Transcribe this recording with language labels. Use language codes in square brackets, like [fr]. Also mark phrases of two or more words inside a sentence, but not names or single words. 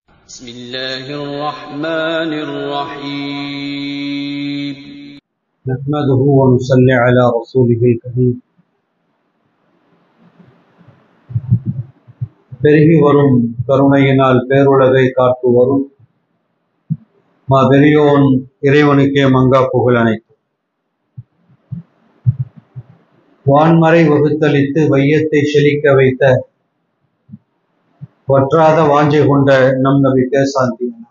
[ar] بسم الله الرحمن الرحيم نحمده ونصلي على رسوله الكريم. [ta] பெருகி வரும் கருணையினால் பேருலகை காத்து வரும் பெரியோன் இறைவனுக்கே மங்கா புகழ் அனைத்து. வான்மறை வகுத்தளித்து வையத்தை செழிக்க வைத்த வற்றாத வாஞ்சை கொண்ட நம் நபிக்கே சாந்தி.